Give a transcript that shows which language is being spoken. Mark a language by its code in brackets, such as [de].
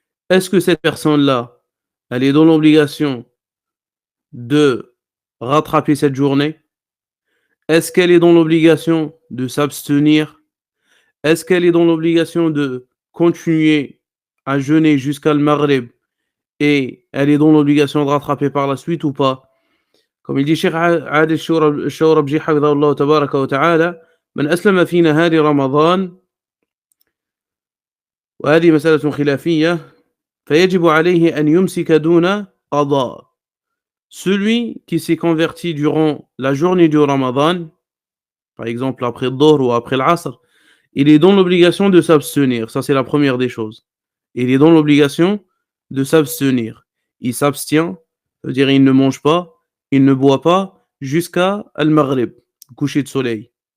[fr] Est-ce que cette personne-là, elle est dans l'obligation de rattraper cette journée? Est-ce qu'elle est dans l'obligation de s'abstenir? Est-ce qu'elle est dans l'obligation de continuer à jeûner jusqu'à le Maghrib et elle est dans l'obligation de rattraper par la suite ou pas? Comme il dit [ar] Cheikh Adil Shawrabji hafidhahullah tabaraka wa ta'ala, من أسلم في نهار رمضان وهذه مسألة خلافية فيجب عليه أن يمسك دون قضاء. [fr] Celui qui s'est converti durant la journée du Ramadan, par exemple après le Dhuhr ou après l'Asr, il est dans l'obligation de s'abstenir. Ça, c'est la première des choses. Il est dans l'obligation de s'abstenir. Il s'abstient, ça veut dire il ne mange pas, il ne boit pas jusqu'à Al-Maghrib, coucher de soleil.